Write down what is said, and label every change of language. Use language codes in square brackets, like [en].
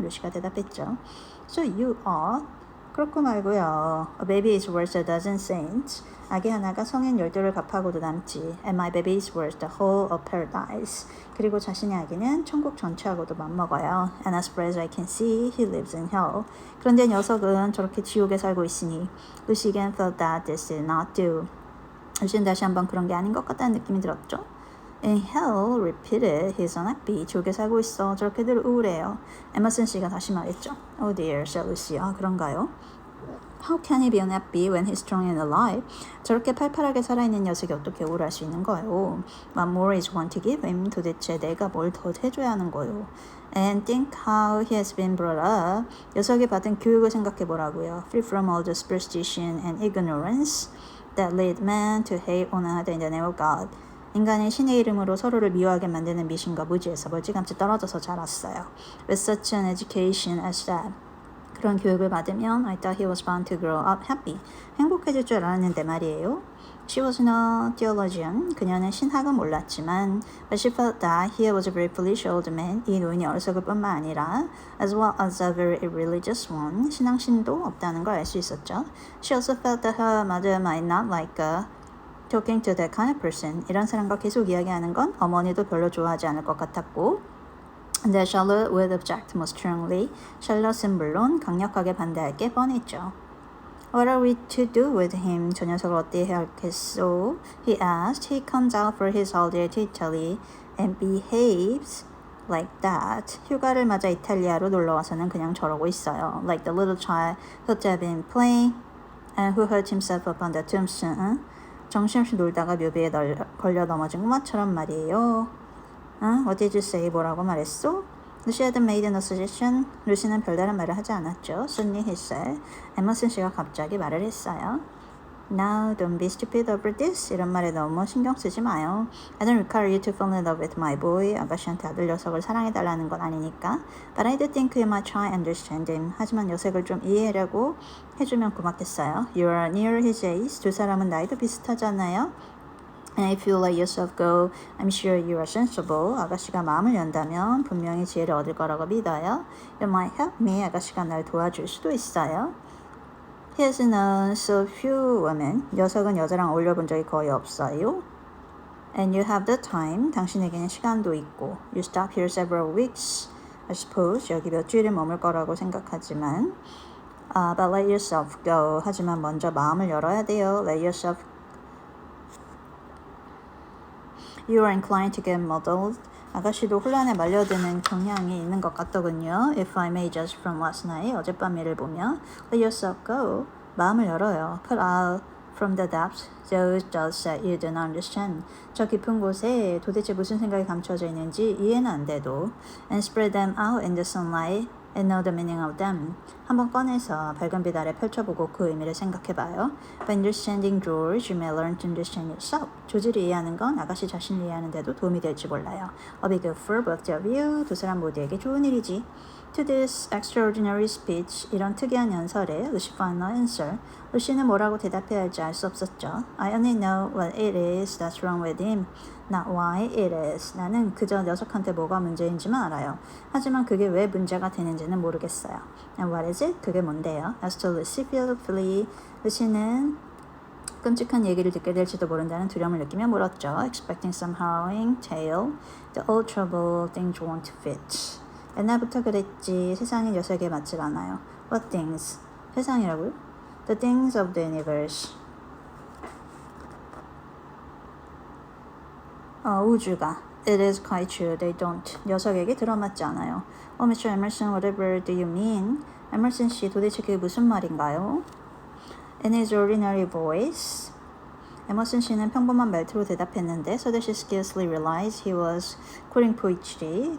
[ko] 루시가 대답했죠. [en] So you ought. [ko] 그렇고 말고요. [en] A baby is worth a dozen saints. [ko] 아기 하나가 성인 12를 갚아고도 남지. [en] And my baby is worth the whole of paradise. [ko] 그리고 자신의 아기는 천국 전체하고도 맞먹어요. [en] And as far as I can see, he lives in hell. [ko] 그런데 녀석은 저렇게 지옥에 살고 있으니 [en] Lucy again felt that this did not do. [ko] 루시는 다시 한번 그런 게 아닌 것 같다는 느낌이 들었죠. [en] In hell, repeated, he's unhappy. [ko] 지옥에 살고 있어. 저렇게 늘 우울해요. 에머슨 씨가 다시 말했죠. [en] Oh dear, said Lucy. [ko] 아, 그런가요? [en] How can he be unhappy when he's strong and alive? [ko] 저렇게 팔팔하게 살아있는 녀석이 어떻게 우울할 수 있는 거예요? [en] What more is one to give him? [ko] 도대체 내가 뭘 더 해줘야 하는 거예요? [en] And think how he has been brought up. [ko] 녀석이 받은 교육을 생각해보라고요. [en] Free from all the superstition and ignorance that lead man to hate one another in the name of God. [ko] 인간이 신의 이름으로 서로를 미워하게 만드는 미신과 무지에서 멀찌감치 떨어져서 자랐어요. [en] With such an education as that. [ko] 그런 교육을 받으면 [en] I thought he was bound to grow up happy. [ko] 행복해질 줄 알았는데 말이에요. [en] She was no theologian. [ko] 그녀는 신학은 몰랐지만 [en] but she felt that he was a very foolish old man. [ko] 이 노인이 어리석을 뿐만 아니라 [en] as well as a very irreligious one. [ko] 신앙심도 없다는 걸 알 수 있었죠. [en] She also felt that her mother might not like talking to that kind of person. [ko] 이런 사람과 계속 이야기하는 건 어머니도 별로 좋아하지 않을 것 같았고 [en] that Charlotte would object most strongly. [ko] 샬럿은 물론 강력하게 반대할 게 뻔했죠. [en] What are we to do with him? [ko] 저 녀석을 어떻게 해야 할겠소? [en] He asked. He comes out for his holiday to Italy and behaves like that. [ko] 휴가를 맞아 이탈리아로 놀러와서는 그냥 저러고 있어요. [en] Like the little child who'd been playing and who hurt himself upon the tombstone. [ko] 정신없이 놀다가 묘비에 걸려 넘어진 꼬마처럼 말이에요. [en] What did you say? [ko] 뭐라고 말했어? [en] Lucy had made no suggestion. [ko] 루시는 별다른 말을 하지 않았죠. [en] Suddenly he said. [ko] 에머슨 씨가 갑자기 말을 했어요. [en] Now don't be stupid over this. [ko] 이런 말에 너무 신경 쓰지 마요. [en] I don't require you to fall in love with my boy. [ko] 아가씨한테 아들 녀석을 사랑해달라는 건 아니니까. [en] But I do think you might try and understand him. [ko] 하지만 녀석을 좀 이해하려고 해주면 고맙겠어요. [en] You are near his age. [ko] 두 사람은 나이도 비슷하잖아요. [en] And if you let yourself go, I'm sure you are sensible. [ko] 아가씨가 마음을 연다면 분명히 지혜를 얻을 거라고 믿어요. [en] You might help me. [ko] 아가씨가 날 도와줄 수도 있어요. [en] He has known so few women. [ko] 녀석은 여자랑 어울려 본 적이 거의 없어요. [en] And you have the time. [ko] 당신에게는 시간도 있고. [en] You stop here several weeks. I suppose [ko] 여기 몇 주일을 머물 거라고 생각하지만 [en] But let yourself go. [ko] 하지만 먼저 마음을 열어야 돼요. [en] Let yourself You are inclined to get muddled. [ko] 아가씨도 혼란에 말려드는 경향이 있는 것 같더군요. [en] If I may judge from last night, [ko] 어젯밤 일을 보면 [en] Let yourself go. [ko] 마음을 열어요. [en] Put out from the depths those thoughts that you do not understand. [ko] 저 깊은 곳에 도대체 무슨 생각이 감춰져 있는지 이해는 안 돼도 [en] And spread them out in the sunlight and know the meaning of them. [ko] 한번 꺼내서 밝은 빛 아래 펼쳐보고 그 의미를 생각해봐요. [en] By understanding George, you may learn to understand yourself. [ko] 조지를 이해하는 건 아가씨 자신을 이해하는 데도 도움이 될지 몰라요. [en] A big good for both of you. [ko] 두 사람 모두에게 좋은 일이지. [en] To this extraordinary speech, [ko] 이런 특이한 연설에 [en] Lucy found no answer. [ko] 루시는 뭐라고 대답해야 할지 알 수 없었죠. [en] I only know what it is that's wrong with him. Not why it is. [ko] 나는 그저 녀석한테 뭐가 문제인지만 알아요. 하지만 그게 왜 문제가 되는지는 모르겠어요. [en] And what is it? [ko] 그게 뭔데요? [en] As to Lucy fearfully, [ko] 루시는 끔찍한 얘기를 듣게 될지도 모른다는 두려움을 느끼며 물었죠. [en] Expecting some harrowing tale. The old trouble things won't fit. [ko] 옛날부터 그랬지. 세상이 녀석에 맞질 않아요. [en] What things? [ko] 세상이라고요? [en] The things of the universe. [ko] 우주가. [en] It is quite true. They don't. [ko] 녀석에게 들어맞지 않아요. [en] Oh, Mr. Emerson, whatever do you mean? [ko] 에머슨 씨, 도대체 그게 무슨 말인가요? [en] In his ordinary voice. [ko] 에머슨 씨는 평범한 말투로 대답했는데 [en] so that she scarcely realized he was quoting poetry.